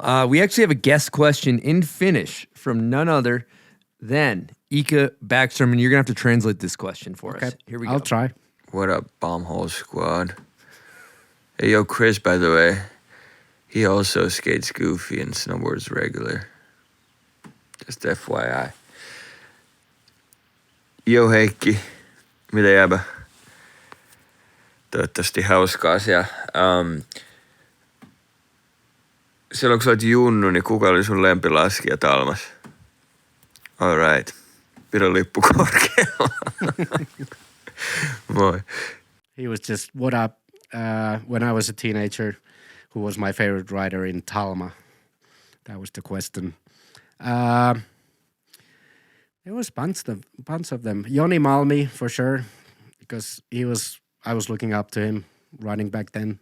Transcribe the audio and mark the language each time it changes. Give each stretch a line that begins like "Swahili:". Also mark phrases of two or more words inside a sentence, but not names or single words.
English: We actually have a guest question in Finnish from none other than Ika Backstrom, and you're going to have to translate this question for us. Here we go. I'll try. What up, Bombhole Squad? Hey, yo, Chris, by the way. He also skates goofy and snowboards regular. Just FYI. Yo, Heikki.
Finnish: Mitä jäbä? Toivottavasti hauskaa siellä. Silloin kun sä olet junnu, niin kuka oli sun lempilaskija Talmas?
English: All right.
Finnish: Pidä lippu korkealla. Moi.
English: He was just, what up, when I was a teenager, who was my favorite rider in Talma? That was the question. There was bunch of them. Joni Malmi, for sure, because I was looking up to him riding back then.